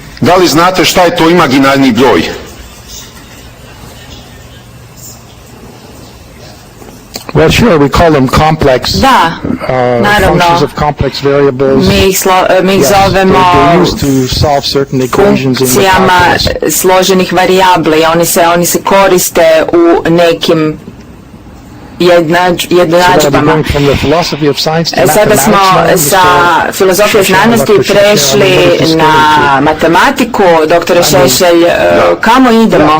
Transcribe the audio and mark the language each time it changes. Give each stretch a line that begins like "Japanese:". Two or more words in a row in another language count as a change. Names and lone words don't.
Serbian: Da li znate šta je to imaginarni broj?
English: Well, sure, we call them complex
Serbian: naravno,
English: functions of complex variables.
Serbian: mi ih zovemo
English: they're used to solve certain equations in the
Serbian: funkcijama
English: calculus.
Serbian: složenih varijabli. Oni se koriste u nekim jednadžbama. Sada smo sa filozofije znanosti prešli na matematiku. Doktore Šešelj, kamo idemo?